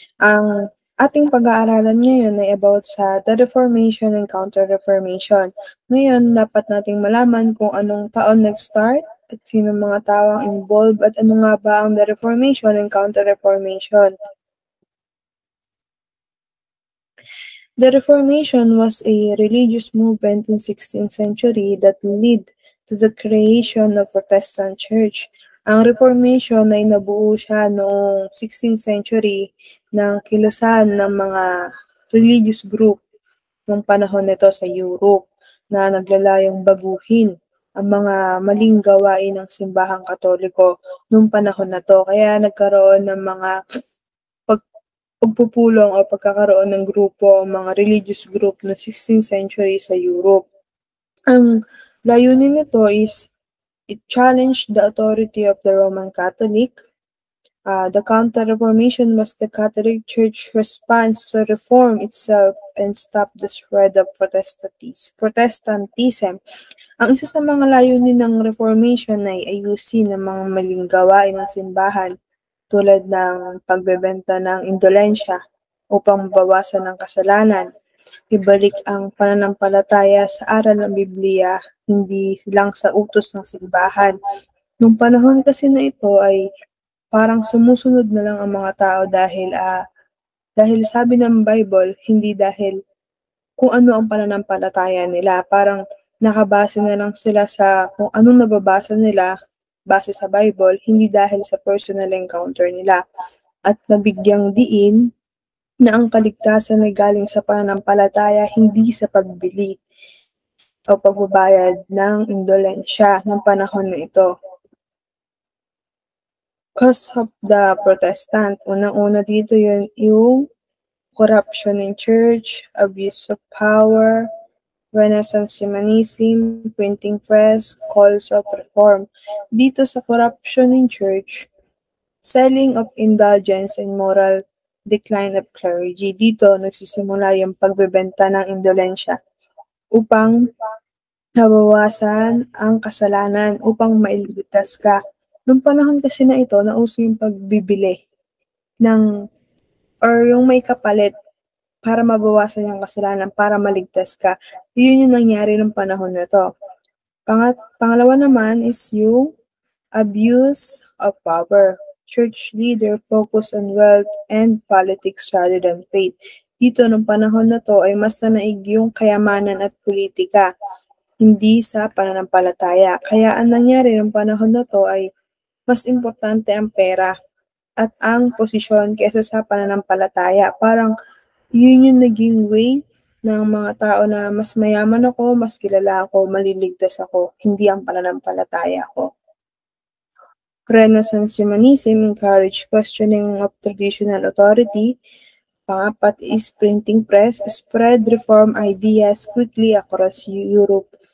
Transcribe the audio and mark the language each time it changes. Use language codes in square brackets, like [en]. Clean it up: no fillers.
[tl] Ang ating pag-aaralan ngayon ay [en] about sa the Reformation and Counter-Reformation. [tl] Ngayon, dapat nating malaman kung anong taon nag-start at sino mga tao ang involved at ano nga ba ang [en] the Reformation and Counter-Reformation. The Reformation was a religious movement in 16th century that led to the creation of Protestant Church. [tl] Ang Reformation ay nabuo siya noong 16th century ng kilusan ng mga religious group nung panahon nito sa Europe na naglalayong baguhin ang mga maling gawain ng simbahang Katoliko nung panahon na to. Kaya nagkaroon ng mga pagpupulong o pagkakaroon ng grupo, mga religious group no 16th century sa Europe. Ang layunin nito [en] is it challenged the authority of the Roman Catholic. The Counter-Reformation was the Catholic Church response to reform itself and stop the spread of Protestantism. [tl] Ang isa sa mga layunin ng Reformation ay ayusin ang mga maling gawain ng simbahan tulad ng pagbebenta ng indolensya upang mabawasan ang kasalanan, ibalik ang pananampalataya sa aral ng Biblia, hindi lang sa utos ng simbahan. Nung panahon kasi na ito ay parang sumusunod na lang ang mga tao dahil sabi ng Bible, hindi dahil kung ano ang pananampalataya nila. Parang nakabase na lang sila sa kung anong nababasa nila base sa Bible, hindi dahil sa [en] personal encounter [tl] nila. At nabigyang diin na ang kaligtasan ay galing sa pananampalataya, hindi sa pagbili o pagbabayad ng indolensya ng panahon na ito. [en] Cause of the Protestant, [tl] unang-una dito yung [en] corruption in church, abuse of power, Renaissance Humanism, printing press, calls of reform. [tl] Dito sa [en] corruption in church, selling of indulgence and moral decline of clergy. [tl] Dito nagsisimula yung pagbebenta ng indolensya upang nabawasan ang kasalanan, upang mailigtas ka. Noong panahon kasi na ito, nauso yung pagbibili ng or yung may kapalit para mabawasan yung kasalanan, para maligtas ka. Yun yung nangyari ng panahon na to. Pangalawa naman [en] is yung abuse of power. Church leader focus on wealth and politics rather than faith. [tl] Dito, nung panahon na to, ay mas nanaig yung kayamanan at politika, hindi sa pananampalataya. Kaya ang nangyari ng panahon na to ay mas importante ang pera at ang posisyon kaysa sa pananampalataya. Parang yun yung naging way ng mga tao na mas mayaman ako, mas kilala ako, maliligtas ako, hindi ang pananampalataya ko. [en] Renaissance Humanism encouraged questioning of traditional authority. [tl] Pangapat [en] is printing press, spread reform ideas quickly across Europe.